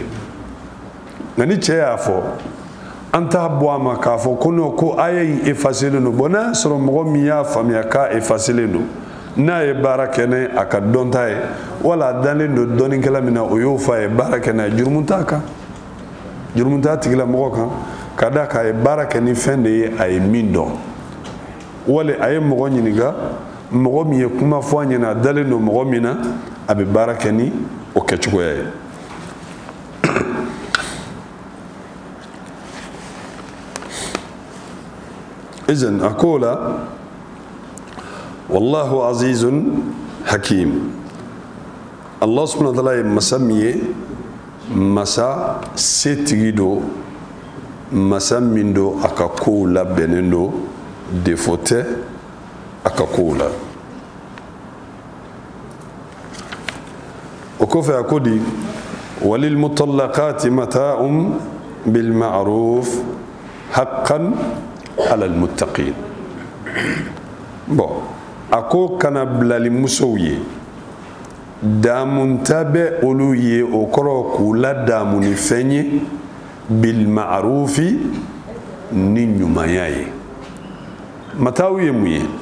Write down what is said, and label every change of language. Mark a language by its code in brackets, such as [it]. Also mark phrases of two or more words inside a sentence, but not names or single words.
[bm] nka ni cɛ y'a fɔ an t'a bɔ a ma k'a fɔ ko non ko aya in effacelen don bon n'a y'a sɔrɔ mɔgɔ min y'a faamuya k'a effacelen don n'a ye baara kɛ ni a ka dɔnta ye wala a dalen don dɔnnikɛla min na o y'o fɔ a ye baara kɛ n'a ye jurumu t'a kan jurumu t'a tigilamɔgɔ kan ka d'a kan a ye baara kɛ ni fɛn de ye a ye min dɔn wali a ye mɔgɔ ɲininka mɔgɔ min ye kuma fɔ a ɲɛna a dalen don mɔgɔ min na a bɛ baara kɛ ni o kɛcogoya ye izan a ko la [ar] والله عزيز حكيم الله سبحانه وتعالى [bm] ye masa min ye masa setigi do masa min do a ka kow labɛnnen do defo tɛ a ka kow la o kɔfɛ a ko di [ar] وللمطلقات متاع بالمعروف حقا على المتقين [bm] bon a ko kana bilali musow ye damunta bɛ olu ye o kɔrɔ k'u la damu ni fɛn ye [ar] بالمعروف [bm] ni ɲumanya ye mataw ye mun ye